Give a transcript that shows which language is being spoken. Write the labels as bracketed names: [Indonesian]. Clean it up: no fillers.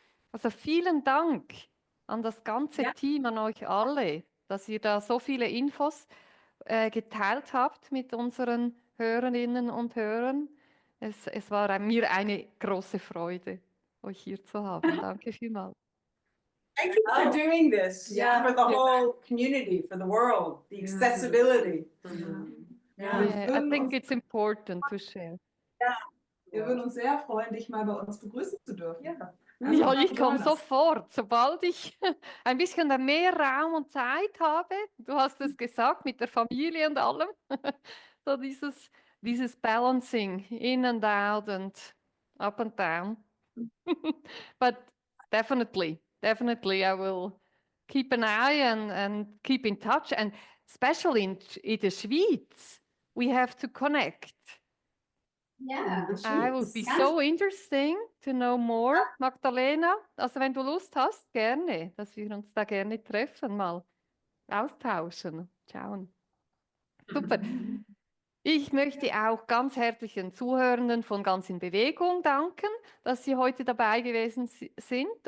[German] Also vielen Dank an das ganze Team, an euch alle, dass ihr da so viele Infos geteilt habt mit unseren Hörerinnen und Hörern. Es war mir eine große Freude, euch hier zu haben. Danke vielmals. [English] Thank you for doing this for the whole community, for the world, the accessibility. I think it's important to share. [German] Wir würden uns sehr freuen, dich mal bei uns begrüßen zu dürfen. Ja, ich komme sofort, sobald ich ein bisschen mehr Raum und Zeit habe. Du hast es gesagt, mit der Familie und allem. So dieses [English] Balancing, in and out and up and down. But definitely I will keep an eye and keep in touch. And especially in the Schweiz, we have to connect. [German] Ja, [English] I would be [German] ganz [English] so interesting to know more, Magdalena. [German] Also wenn du Lust hast, gerne, dass wir uns da gerne treffen, mal austauschen, schauen. Super. Ich möchte auch ganz herzlich den Zuhörenden von Ganz in Bewegung danken, dass Sie heute dabei gewesen sind.